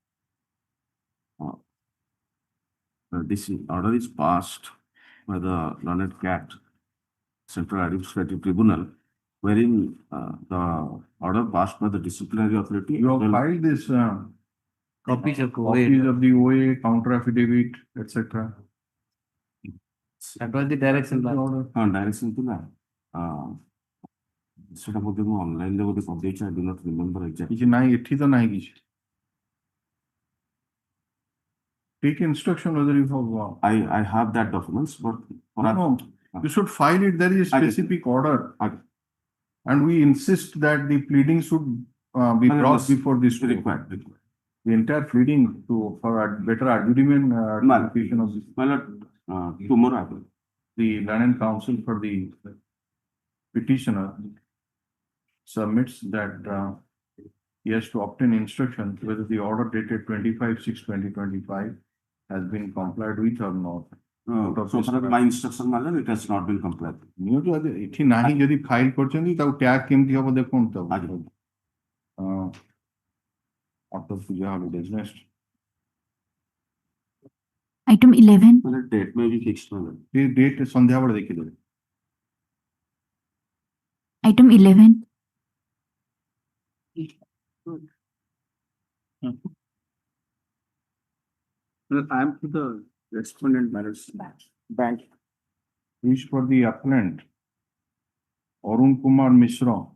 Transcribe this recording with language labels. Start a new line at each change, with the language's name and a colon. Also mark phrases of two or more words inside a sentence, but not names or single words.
English: This order is passed by the learned CAT, Central Administrative Tribunal, wherein the order passed by the disciplinary authority. You have filed this Copies of copies of the OA, counter affidavit, etc. That was the direction.
Odia: Direction ଥିଲା ସେଟା ବୋଧେ ମୁଁ ଅନଲାଇନ ରେ ବୋଧେ କରିଦେଇଛି,
English: I do not remember exactly.
Odia: କିଛି ନାହିଁ ଏଠି ତ ନାହିଁ କିଛି.
English: Take instruction whether you have. I have that documents, but no, you should file it. There is a specific order, and we insist that the pleading should be brought before this required. The entire pleading for a better adjudication of this. Tomorrow, the learned counsel for the petitioner submits that he has to obtain instruction whether the order dated 25/6/2025 has been complied with or not. So far as my instruction matter, it has not been complied.
Odia: ଏଠି ନାହିଁ ଯଦି ଫାଇଲ କରିଛନ୍ତି ତାକୁ ଟ୍ୟାଗ କେମିତି ହବ ଦେଖନ୍ତୁ ତାକୁ.
English: After ପୂଜା holidays next. Item 11. Date may be fixed.
Odia: ଏ date ସନ୍ଧ୍ୟା ବେଳେ ଦେଖିଦେବେ.
English: Item 11. I am to the respondent matters. Bank. Is for the appellant Arun Kumar Mishra.